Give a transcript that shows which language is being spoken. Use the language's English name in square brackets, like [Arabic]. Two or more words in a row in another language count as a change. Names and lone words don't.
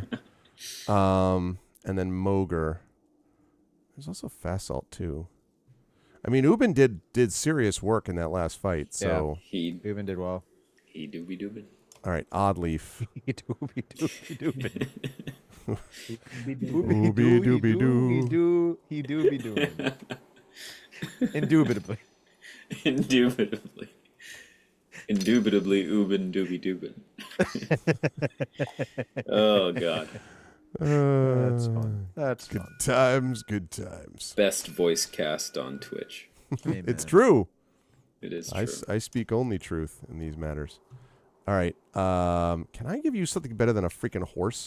[English] And then Moger. There's also Fasalt too. I mean, Ubin did serious work in that last fight. So He Ubin did well. doobie doobin. all right, Oddleaf. Doobie doobie Ooby dooby doo. He do be doing. Indubitably. Indubitably, Ubin doobie doobin. Oh god. That's fun. That's Good fun. times, good times. Best voice cast on Twitch. It's true. It is I, true. I speak only truth in these matters. All right. Can I give you something better than a freaking horse?